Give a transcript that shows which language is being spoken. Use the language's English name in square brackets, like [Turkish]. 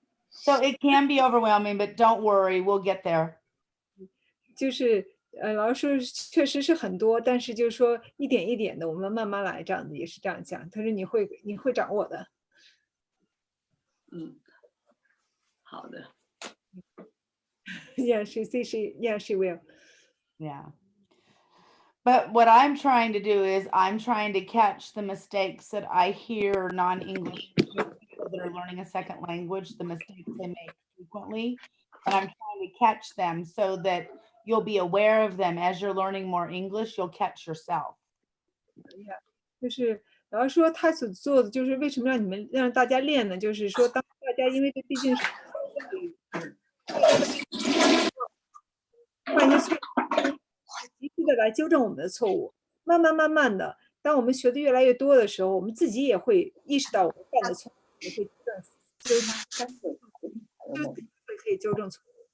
[English] So it can be overwhelming, but don't worry, we'll get there. [Chinese] 就是老师说确实是很多，但是就是说一点一点的，我们慢慢来，这样子也是这样讲。他说你会掌握的。好的。 [English] Yeah, she will. Yeah. But what I'm trying to do is I'm trying to catch the mistakes that I hear non-English people that are learning a second language, the mistakes they make frequently. And I'm trying to catch them so that you'll be aware of them as you're learning more English, you'll catch yourself. [Chinese] 就是然后说他所做的就是为什么让大家练呢？就是说当大家因为这毕竟是及时的来纠正我们的错误，慢慢的，当我们学的越来越多的时候，我们自己也会意识到我们犯的错误，也会可以纠正错误。